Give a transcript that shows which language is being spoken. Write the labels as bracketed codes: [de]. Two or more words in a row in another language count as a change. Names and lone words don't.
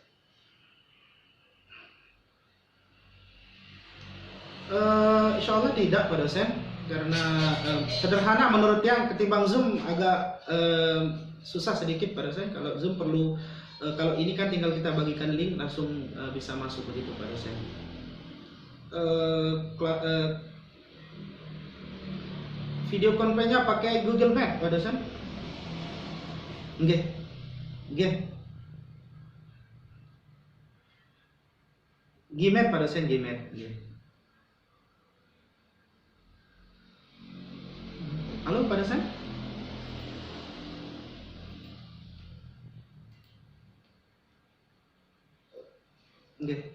[ar] إن شاء الله [id] tidak Pak dosen, karena sederhana menurut Tiang, ketimbang Zoom agak susah sedikit Pak dosen. Kalau Zoom perlu, kalau ini kan tinggal kita bagikan link langsung bisa masuk begitu Pak dosen. [en] Video conference- [id] nya pakai Google Meet Pak dosen? Nggih. Nggih. Gmail Pak dosen, Gmail. Nggih. Halo Pak dosen? Nggih.